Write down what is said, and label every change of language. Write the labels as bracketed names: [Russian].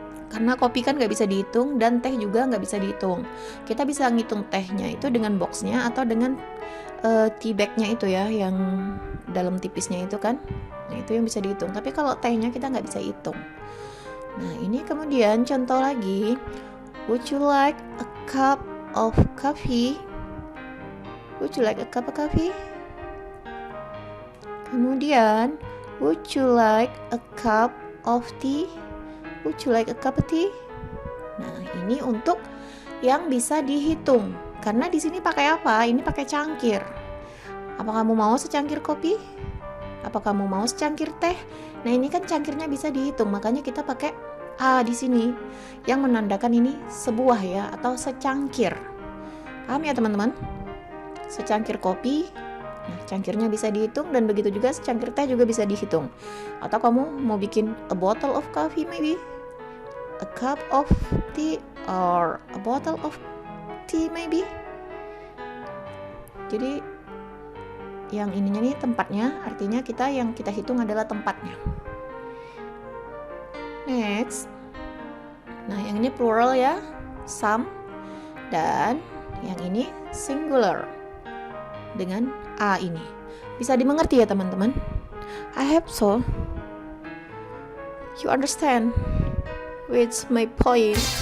[Indonesian] Karena kopi kan nggak bisa dihitung dan teh juga nggak bisa dihitung. Kita bisa ngitung tehnya itu dengan boxnya atau dengan tea bagnya itu ya, yang dalam tipisnya itu kan. Nah, itu yang bisa dihitung. Tapi kalau tehnya kita nggak bisa hitung. Nah, ini kemudian contoh lagi. [English] Would you like a cup of coffee? Would you like a cup of coffee? Kemudian, would you like a cup of tea? Would you like a cup of tea? [Indonesian] Nah, ini untuk yang bisa dihitung. Karena di sini pakai apa? Ini pakai cangkir. Apa kamu mau secangkir kopi? Apa kamu mau secangkir teh? Nah, ini kan cangkirnya bisa dihitung. Makanya kita pakai A di sini yang menandakan ini sebuah ya, atau secangkir. Paham ya teman-teman? Secangkir kopi. Nah, cangkirnya bisa dihitung, dan begitu juga secangkir teh juga bisa dihitung. Atau kamu mau bikin [English] a bottle of coffee maybe, a cup of tea, or a bottle of tea maybe. [Indonesian] Jadi yang ininya nih tempatnya, artinya yang kita hitung adalah tempatnya. Next. Nah, yang ini plural ya, some, dan yang ini singular dengan A ini. Bisa dimengerti ya teman-teman? [English] I hope so. You understand with my point.